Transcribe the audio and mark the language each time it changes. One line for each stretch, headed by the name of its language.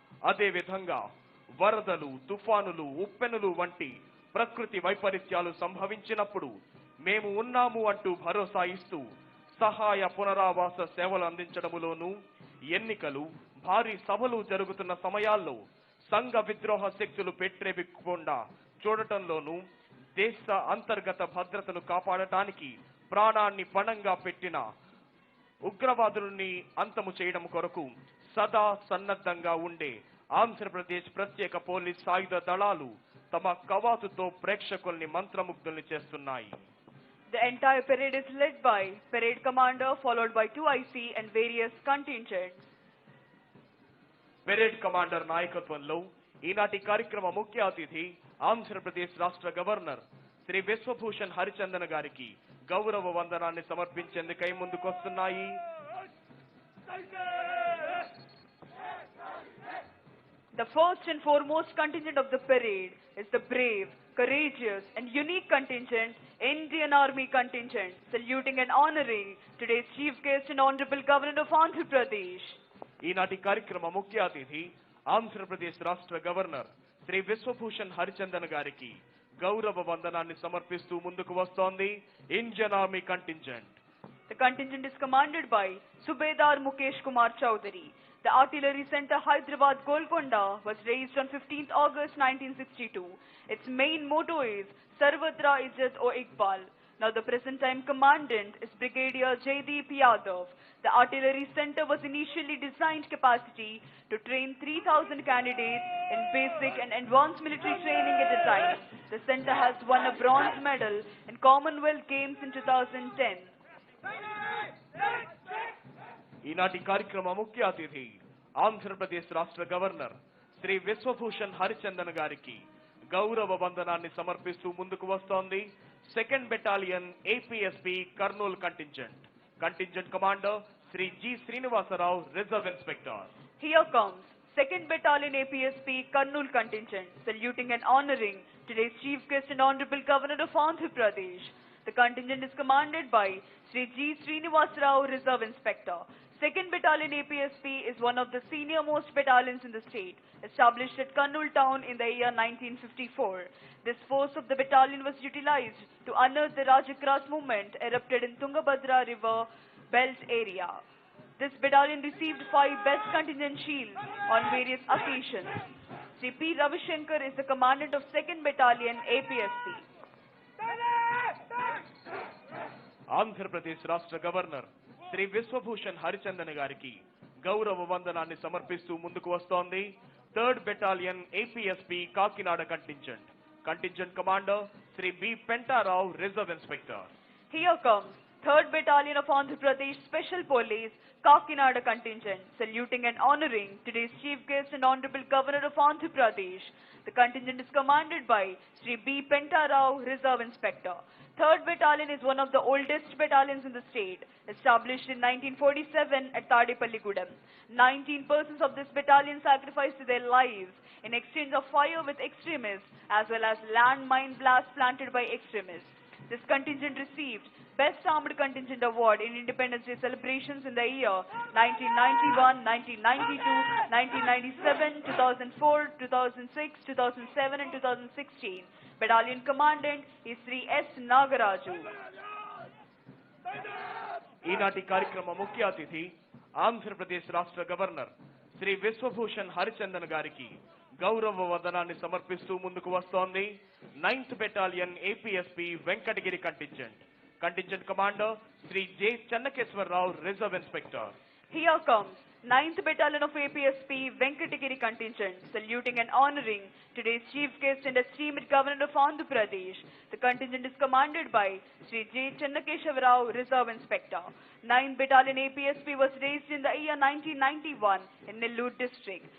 Telugu: అదే విధంగా వరదలు, తుఫానులు, ఉప్పెనులు వంటి ప్రకృతి వైపరీత్యాలు సంభవించినప్పుడు మేము ఉన్నాము అంటూ భరోసా ఇస్తూ సహాయ పునరావాస సేవలు అందించడములోనూ, ఎన్నికలు, భారీ సభలు జరుగుతున్న సమయాల్లో సంఘ విద్రోహ శక్తులు పెట్టెబిక్కకుండా చూడటంలోనూ, దేశ అంతర్గత భద్రతను కాపాడటానికి ప్రాణాన్ని పణంగా పెట్టిన ఉగ్రవాదుల్ని అంతము చేయడం కొరకు సదా సన్నద్ధంగా ఉండే ఆంధ్రప్రదేశ్ ప్రత్యేక పోలీస్ సాయుధ దళాలు తమ కవాతుతో ప్రేక్షకుల్ని మంత్రముగ్ధుల్ని చేస్తున్నాయి.
English: The entire parade is led by parade commander, followed by 2 IC and various contingents.
Telugu: Parade commander నాయకత్వంలో ఈనాటి కార్యక్రమ ముఖ్య అతిథి ఆంధ్రప్రదేశ్ రాష్ట్ర గవర్నర్ శ్రీ విశ్వభూషణ్ హరిచందన్ గారికి గౌరవ వందనాన్ని సమర్పించేందుకై ముందుకొస్తున్నాయి.
English: The first and foremost contingent of the parade is the brave, courageous and unique contingent, Indian Army contingent, saluting and honoring today's chief guest and honorable governor of Andhra Pradesh.
Telugu: ఈనాటి కార్యక్రమ ముఖ్య అతిథి ఆంధ్రప్రదేశ్ రాష్ట్ర governor Shri Vishwabhushan Harichandan గారికి గౌరవ వందనాన్ని సమర్పిస్తూ ముందుకు వస్తోంది Indian army contingent.
English: The contingent is commanded by Subedar Mukesh Kumar Chowdhury. The Artillery Center Hyderabad Golconda was raised on 15th August 1962. Its main motto is Sarvatra Izzat o Iqbal. Now the present time commandant is Brigadier Jaideep Yadav. The Artillery Center was initially designed capacity to train 3,000 candidates in basic and advanced military training at a time. The center has won a bronze medal in Commonwealth Games in 2010.
Telugu: ఈనాటి కార్యక్రమ ముఖ్య అతిథి ఆంధ్రప్రదేశ్ రాష్ట్ర governor Shri Vishwabhushan Harichandan గారికి గౌరవ వందనాన్ని సమర్పిస్తూ ముందుకు వస్తోంది 2nd battalion APSP Kurnool contingent. Contingent commander Shri G Srinivasarao, reserve inspector.
English: Here comes 2nd Battalion APSP Karnool contingent, saluting and honoring today's chief guest and honorable governor of Andhra Pradesh. The contingent is commanded by Sri G. Srinivasarao, Reserve Inspector. 2nd Battalion APSP is one of the senior most battalions in the state, established at Karnool town in the year 1954. This force of the battalion was utilized to unearth the Rajakras movement erupted in Tungabhadra River Belt area. This battalion received 5 Best Contingent Shields on various occasions. Sri P. Ravishankar is the commandant of 2nd Battalion APSP.
Telugu: Andhra Pradesh రాష్ట్ర governor Shri Vishwabhushan Harichandan గారికి గౌరవ వందనాన్ని సమర్పిస్తూ ముందుకు వస్తోంది 3rd battalion APSP Kakinada contingent. Contingent commander Shri B Pentarao, reserve inspector.
English: Here comes 3rd Battalion of Andhra Pradesh Special Police Kakinada contingent, saluting and honoring today's chief guest and honorable governor of Andhra Pradesh. The contingent is commanded by Sri B. Pentarao, Reserve Inspector. 3rd Battalion is one of the oldest battalions in the state, established in 1947 at Tadepalligudem. 19 persons of this battalion sacrificed their lives in exchange of fire with extremists as well as landmine blasts planted by extremists. This contingent received Best Armed Contingent Award in Independence Day celebrations in the year 1991, 1992, 1997, 2004, 2006, 2007 and 2016. Battalion Commandant is Sri S. Nagaraju.
Telugu: ఈనాటి కార్యక్రమ ముఖ్య అతిథి ఆంధ్రప్రదేశ్ రాష్ట్ర governor Shri Vishwabhushan Harichandan గారికి గౌరవ వందనాన్ని సమర్పిస్తూ ముందుకు వస్తోంది 9th battalion APSP Venkatagiri contingent. Contingent commander Shri J Chennakeswara Rao, reserve inspector.
English: Here comes 9th Battalion of APSP Venkatagiri contingent, saluting and honoring today's chief guest and esteemed Governor of Andhra Pradesh. The contingent is commanded by Sri J. Chennakeshava Rao, Reserve Inspector. 9th Battalion APSP was raised in the year 1991 in Nellore district.